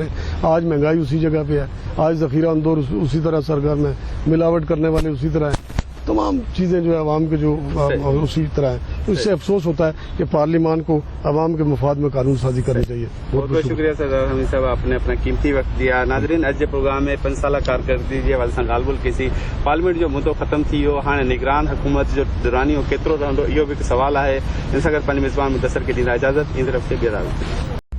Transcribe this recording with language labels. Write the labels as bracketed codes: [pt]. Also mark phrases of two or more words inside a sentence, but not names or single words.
[ur] آج مہنگائی اسی جگہ پہ ہے, آج ذخیرہ اندوز اسی طرح سرگرم ہے, ملاوٹ کرنے والے اسی طرح ہیں, تمام چیزیں جو ہے عوام کے جو اسی طرح ہیں. اس سے افسوس ہوتا ہے کہ پارلیمان کو عوام کے مفاد میں قانون سازی کرنی چاہیے. بہت بہت شکریہ سر حمید صاحب, آپ نے اپنا قیمتی وقت دیا. [sd] ناظرین, اج پروگرام میں 5 سالہ کارکردگی جی حوالے سان ॻाल्हि ॿोल कईसीं. पार्लियामेंट जो मुद्दो ख़त्म थी वियो, हाणे निगरान हुकूमत जो दुरानियो केतिरो रहंदो इहो बि हिकु सवाल आहे. इन सां गॾु पंहिंजे मिज़मान मुदस्सिर खे ॾींदा इजाज़त. ईंदड़ हफ़्ते ॿीहर